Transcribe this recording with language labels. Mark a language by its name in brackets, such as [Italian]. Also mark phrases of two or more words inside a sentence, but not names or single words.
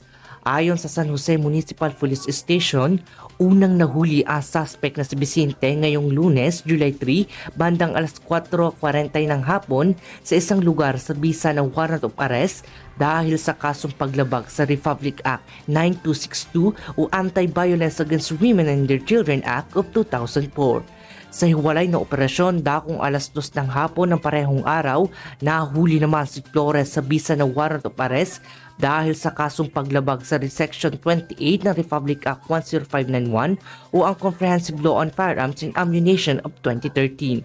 [Filipino] Ayon sa San Jose Municipal Police Station, unang nahuli ang suspect na si Vicente ngayong Lunes, July 3, bandang alas 4:40 ng hapon sa isang lugar sa bisa ng [English] warrant of arrest [Filipino] dahil sa kasong paglabag sa Republic Act 9262 o Anti-Violence Against Women and Their Children Act of 2004. Sa hiwalay na operasyon dakong alas 2 ng hapon ng parehong araw, nahuli naman si Flores sa bisa na [English] warrant of arrest [Filipino] dahil sa kasong paglabag sa Section 28 ng Republic Act 10591 o ang Comprehensive Law on Firearms and Ammunition of 2013.